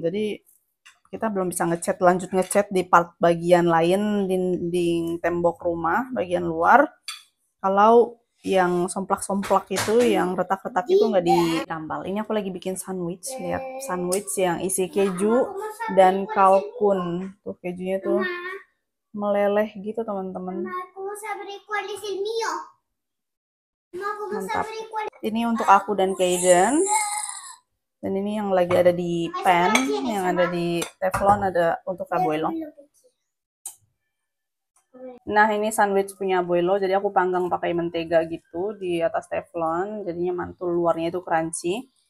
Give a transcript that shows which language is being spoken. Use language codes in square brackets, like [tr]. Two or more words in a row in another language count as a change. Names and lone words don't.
[id] Jadi kita belum bisa lanjut ngecat di part bagian lain, dinding tembok rumah bagian luar. Kalau yang somplak-somplak itu, yang retak-retak itu nggak ditambal. Ini aku lagi bikin sandwich. Lihat, sandwich yang isi keju dan kalkun. Tuh kejunya tuh meleleh gitu teman-teman. [es] ¿Cómo sabré cuál es el mío? [id] Mantap. Ini untuk aku dan Kaden. Dan ini yang lagi ada di pan, yang ada di teflon, ada untuk abuelo. Nah, ini sandwich punya abuelo, jadi aku panggang pakai mentega gitu di atas teflon, jadinya mantul, luarnya itu crunchy.